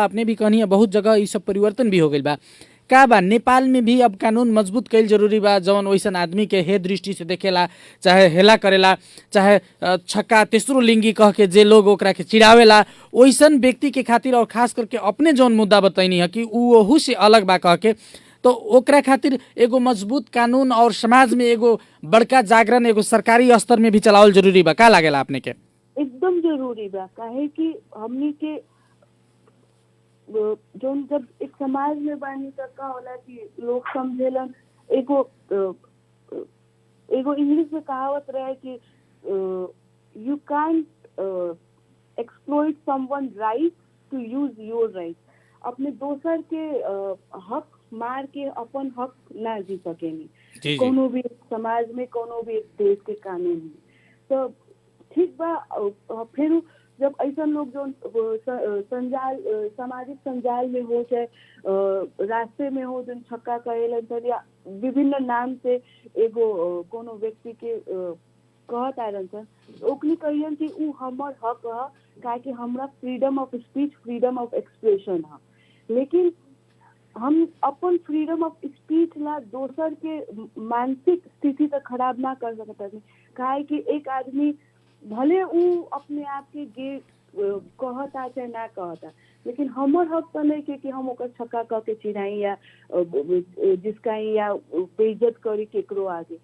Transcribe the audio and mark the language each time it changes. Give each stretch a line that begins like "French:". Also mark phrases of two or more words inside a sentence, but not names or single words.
Bhojpuri: अपने भी कहनी है बहुत जगह ये सब परिवर्तन भी हो गई बा। का बा नेपाल में भी अब कानून मजबूत कैल जरूरी बा, जौन वैसन आदमी के हे दृष्टि से देखेला, चाहे हेला करेला, चाहे छक्का तेसरो लिंगी कह के जे लोग ओकरा के चिड़ावेला, वैसन व्यक्ति के खातिर और खास करके अपने जौन मुद्दा बताइनी है कि ओहू से अलग बा कह के, तो ओकरा खातिर एगो मजबूत कानून और समाज में एगो बड़का जागरण एगो सरकारी स्तर में भी चलावल जरूरी बा। का लागेला अपने के? एकदम जरूरी बा, काहे कि हमनी के जो जब एक समाज में बानी तक का होला कि लोग समझेलन, एगो इंग्लिश में कहावत रहे कि
English: you can't exploit someone right to use your right.
Bhojpuri: अपने दोसर के हक मार के अपन हक ना जी सकेनी कोनो भी समाज में, कोनो भी एक देश के कानून में। तो ठीक बा, फिर जब ऐसा लोग जो संजाल सामाजिक संजाल में हो, चाहे रास्ते में हो, जो छक्का कहेलन या विभिन्न नाम से एगो कोनो व्यक्ति के कहत आयरन सन, ओकनी कहियन कि ऊ हमर हक है, काहे कि हमरा
English: freedom of speech, freedom of expression
Bhojpuri: है। लेकिन हम अपन
English: freedom of speech
Bhojpuri: ला दोसर के मानसिक स्थिति तक खराब ना कर सकता, काहे कि एक आदमी भले ऊ अपने आप के गे कहता चाहे ना कहता, लेकिन हमर हक तो नहीं के कि हम ओकर छक्का कह के चिढ़ाई या जिसकाई या बेइज्जत करी केकरो आगे।